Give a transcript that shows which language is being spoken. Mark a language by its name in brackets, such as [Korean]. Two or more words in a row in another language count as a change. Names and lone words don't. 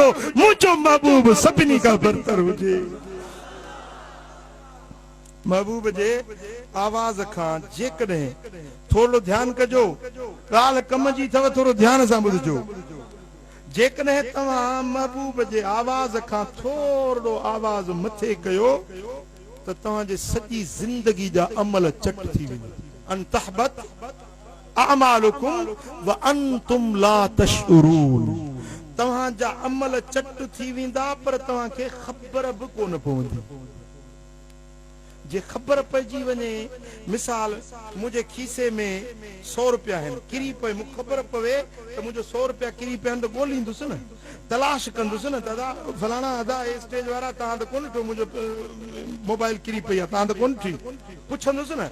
[Sindhi] मुझो महबूब सभिनी का बरतर हुजे। महबूब जे आवाज खां जेकॾहिं थोरो ध्यानु कजो, ॻाल्हि कम जी अथव, थोरो ध्यान सां ॿुधजो। जेकॾहिं तव्हां महबूब जे आवाज़ खां थोरो आवाज़ मथे कयो त तव्हांजे सॼी ज़िंदगी जा अमल चट थी वेंदा। [Arabic] أن تحبط أعمالكم وأنتم لا تشعرون, [Sindhi] तव्हांजा अमल चट थी वेंदा पर तव्हांखे ख़बर बि कोन पवंदी। जे ख़बर पइजी वञे, मिसाल मुंहिंजे खीसे में 100 रुपया आहिनि, किरी पए, मूंखे ख़बर पवे त मुंहिंजो 100 रुपया किरी पिया आहिनि, त ॻोल्हींदुसि न, तलाश कंदुसि न, दादा फलाणा अदा स्टेज वारा तव्हां त कोन ॾिठो मुंहिंजो मोबाइल किरी पई आहे, तव्हां त कोन ॾिठी, पुछंदुसि न।